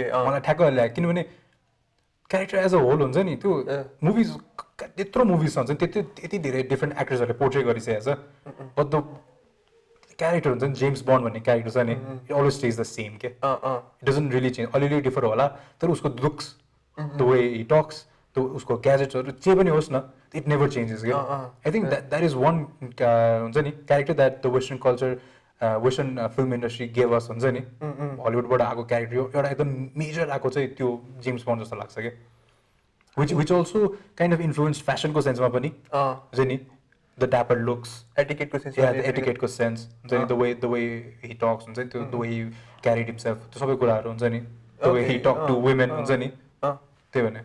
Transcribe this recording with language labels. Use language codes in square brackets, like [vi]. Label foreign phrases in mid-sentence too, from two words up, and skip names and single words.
[ne] मलाई ठ्याक्क ल्यायो किनभने [en] character as a whole [ne] हुन्छ नि त्यो मुभिज त्यत्रो मुभिज हुन्छ नि त्यति धेरै डिफ्रेन्ट एक्टर्सहरूले पोर्ट्रे गरिसकेको छ [en] but the character [ne] हुन्छ नि जेम्स बन्ड भन्ने क्यारेक्टर छ नि इट [en] always stays the same ke it doesn't really change [ne] अलिअलि डिफर होला तर उसको लुक्स [en] the way he talks [ne] उसको ग्याजेट्सहरू जे पनि होस् न [en] इट never changes क्या I think that is one [ne] हुन्छ नि [en] character that the western culture western film industry gave us [ne] हुन्छ नि हलिउडबाट आएको क्यारेक्टर एउटा एकदम मेजर आएको चाहिँ त्यो जेम्स बन्ड जस्तो लाग्छ क्या [en] which also kind of influence [ne] फेसनको सेन्समा पनि हुन्छ नि [en] the dapper looks [ne] एटिकेटको सेन्स हुन्छ नि [en] the way he talks [ne] हुन्छ नि त्यो [en] the way carried himself [ne] त्यो सबै कुराहरू हुन्छ नि [en] the way he talk to women [ne] हुन्छ नि त्यही भने